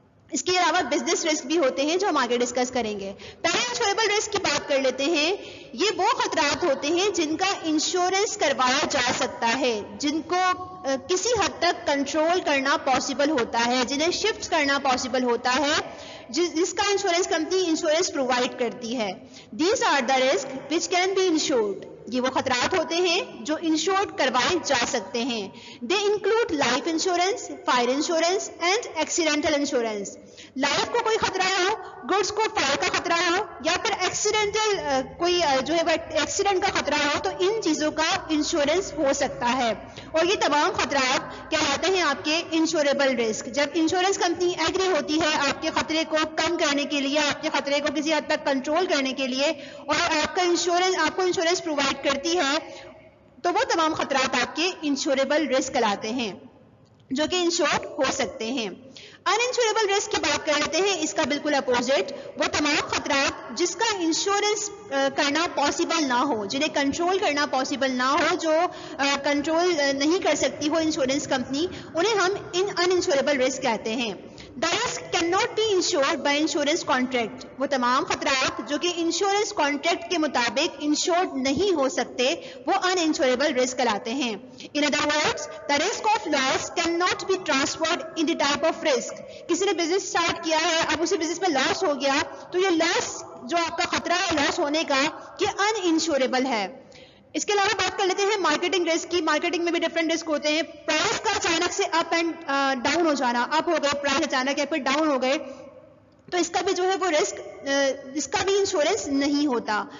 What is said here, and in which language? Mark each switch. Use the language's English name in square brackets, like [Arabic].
[Urdu] اس کے علاوہ business risk بھی ہوتے ہیں جو ہم آگے ڈسکس کریں گے. پہلے انشوریبل رسک کی بات کر لیتے ہیں. یہ وہ خطرات ہوتے ہیں جن کا انشورنس کروایا جا سکتا ہے, جن کو کسی حد تک کنٹرول کرنا پاسبل ہوتا ہے, جنہیں شفٹ کرنا پاسبل ہوتا ہے, جس کا انشورنس کمپنی انشورنس پرووائڈ کرتی ہے. [English] These are the risk which can be insured. [Urdu] یہ وہ خطرات ہوتے ہیں جو انشورڈ کروائے جا سکتے ہیں. [English] They include life insurance, fire insurance and accidental insurance. [Urdu] Life کو کوئی خطرہ ہو, گڈس کو فائر کا خطرہ ہو, یا پھر ایکسیڈنٹل کوئی جو ہے ایکسیڈنٹ کا خطرہ ہو, تو ان چیزوں کا انشورنس ہو سکتا ہے. اور یہ تمام خطرات کہلاتے ہیں آپ کے انشوریبل رسک. جب انشورنس کمپنی ایگری ہوتی ہے آپ کے خطرے کو کم کرنے کے لیے, آپ کے خطرے کو کسی حد تک کنٹرول کرنے کے لیے, اور آپ کو انشورنس پرووائڈ کرتی ہے, تو وہ تمام خطرات آپ کے انشوریبل رسک کہلاتے ہیں جو کہ انشورڈ ہو سکتے ہیں. ان انشوریبل رسک کی بات کر لیتے ہیں. اس کا بالکل اپوزٹ, وہ تمام خطرات جس کا انشورنس کرنا پاسبل نہ ہو, جنہیں کنٹرول کرنا پاسبل نہ ہو, جو کنٹرول نہیں کر سکتی ہو انشورنس کمپنی, انہیں ہم ان انشوریبل رسک کہتے ہیں. [English] The risk cannot be insured by insurance contract. [Urdu] وہ تمام خطرات جو کہ انشورنس کانٹریکٹ کے مطابق انشورڈ نہیں ہو سکتے, وہ ان انشوریبل رسک کہلاتے ہیں. [English] In other words, the risk of loss cannot be transferred in the type of risk. [Urdu] کسی نے بزنس اسٹارٹ کیا ہے, اب اسی بزنس میں لاس ہو گیا, تو یہ لاس جو آپ کا خطرہ ہے لاس ہونے کا, یہ ان انشوریبل ہے. اس کے علاوہ بات کر لیتے ہیں مارکیٹنگ رسک کی. مارکیٹنگ میں بھی ڈفرینٹ رسک ہوتے ہیں. پرائس کا اچانک سے اپ اینڈ ڈاؤن ہو جانا, اپ ہو گئے پرائس اچانک, یا پھر ڈاؤن ہو گئے, تو اس کا بھی جو ہے وہ رسک, اس کا بھی انشورنس نہیں ہوتا.